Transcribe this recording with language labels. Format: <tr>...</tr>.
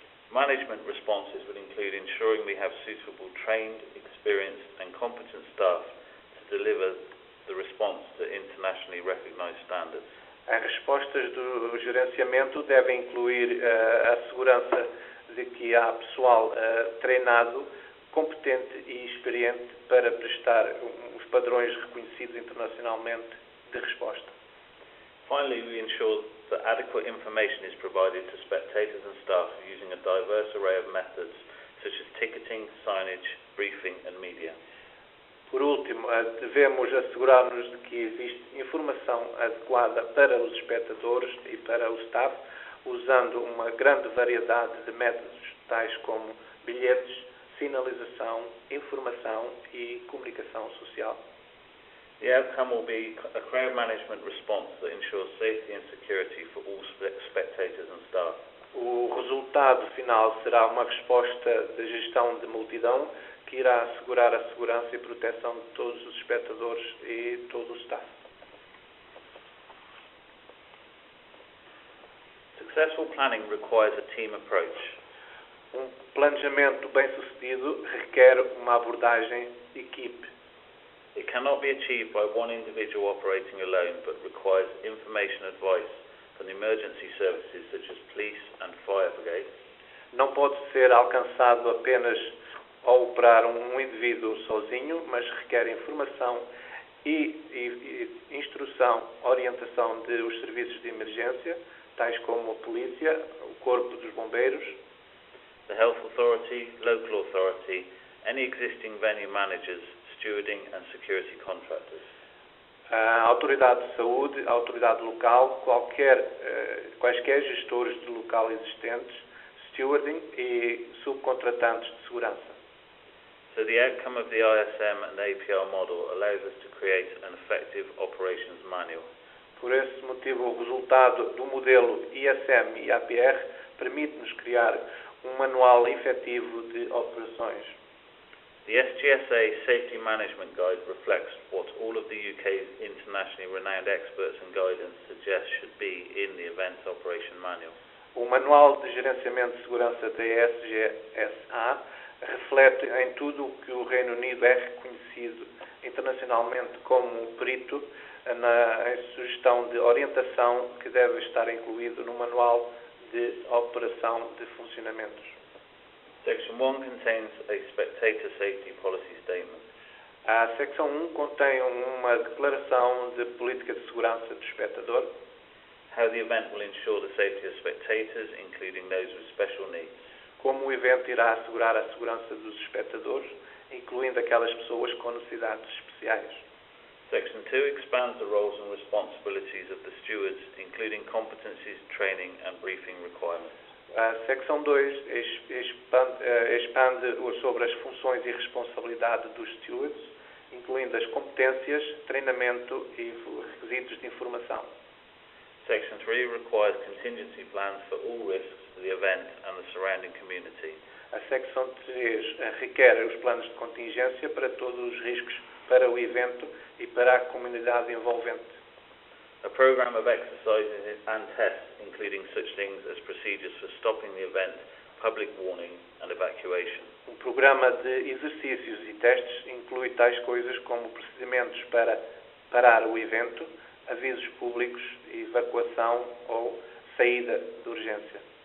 <en>Management responses would include ensuring we have suitable trained, experienced and competent staff to deliver the response to internationally recognized standards.</en> <pt>As respostas do gerenciamento devem incluir a segurança de que há pessoal treinado, competente e experiente para prestar os padrões reconhecidos internacionalmente de resposta.</pt> <en>Finally, we ensure that adequate information is provided to spectators and staff using a diverse array of methods such as ticketing, signage, briefing and media.</en> <pt>Por último, devemos assegurar-nos de que existe informação adequada para os espectadores e para o staff, usando uma grande variedade de métodos, tais como bilhetes, sinalização, informação e comunicação social.</pt> <en>The outcome will be a crowd management response that ensures safety and security for all spectators and staff.</en> <pt>O resultado final será uma resposta de gestão de multidão que irá assegurar a segurança e proteção de todos os espectadores e todo o staff.</pt> <en>Successful planning requires a team approach.</en> <pt>Planejamento bem-sucedido requer uma abordagem de equipe.</pt> <en>It cannot be achieved by one individual operating alone, but requires information advice from the emergency services such as police and fire brigades.</en> <pt>Não pode ser alcançado apenas ao operar um indivíduo sozinho, mas requer informação e instrução, orientação dos serviços de emergência, tais como a polícia, o corpo dos bombeiros,</pt> <en>the health authority, local authority, any existing venue managers, stewarding and security contractors.</en> <pt>A autoridade de saúde, a autoridade local, quaisquer gestores de local existentes, stewarding e subcontratantes de segurança.</pt> <en>So the outcome of the ISM and APR model allows us to create an effective operations manual.</en> <pt>Por esse motivo, o resultado do modelo ISM e APR permite-nos criar um manual efetivo de operações.</pt> <en>The SGSA Safety Management Guide reflects what all of the UK's internationally renowned experts and guidance suggest should be in the Event Operation Manual.</en> <pt>O Manual de Gerenciamento de Segurança da SGSA reflete em tudo o que o Reino Unido é reconhecido internacionalmente como perito em sugestão de orientação que deve estar incluído no Manual de Operação de Funcionamentos.</pt> <en>Section 1 contains a spectator safety policy statement.</en> <pt>A secção 1 contém uma declaração de política de segurança do espectador.</pt> <en>How the event will ensure the safety of spectators, including those with special needs.</en> <pt>Como o evento irá assegurar a segurança dos espectadores, incluindo aquelas pessoas com necessidades especiais.</pt> <en>Section 2 expands the roles and responsibilities of the stewards, including competencies, training and briefing requirements.</en> <pt>A secção 2 expande sobre as funções e responsabilidade dos stewards, incluindo as competências, treinamento e requisitos de informação.</pt> <en>Section 3 requires contingency plans for all risks to the event and the surrounding community.</en> <pt>A secção 3 requer os planos de contingência para todos os riscos para o evento e para a comunidade envolvente.</pt> <en>A program of exercises and tests, including such things as procedures for stopping the event, public warning and evacuation.</en> <pt>Um programa de exercícios e testes inclui tais coisas como procedimentos para parar o evento, avisos públicos, evacuação ou saída de urgência.</pt>